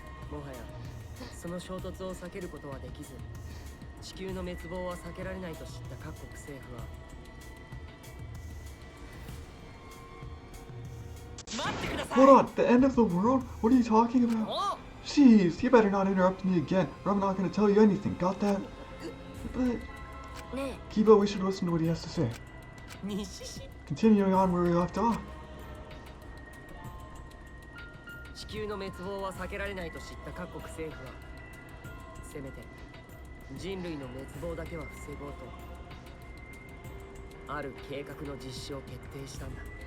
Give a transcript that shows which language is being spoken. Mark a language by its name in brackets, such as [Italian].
[Japanese] もはやその衝突を避けることはできず、地球の滅亡は避けられないと知った各国政府は。 [English] Hold on, the end of the world? What are you talking about? Jeez, you better not interrupt me again, or I'm not going to tell you anything. Got that? But... Kiba, we should listen to what he has to say. Continuing on where we left off. [Japanese] 地球の滅亡は避けられないと知った各国政府は、せめて人類の滅亡だけは防ごうと、ある計画の実施を決定したんだ。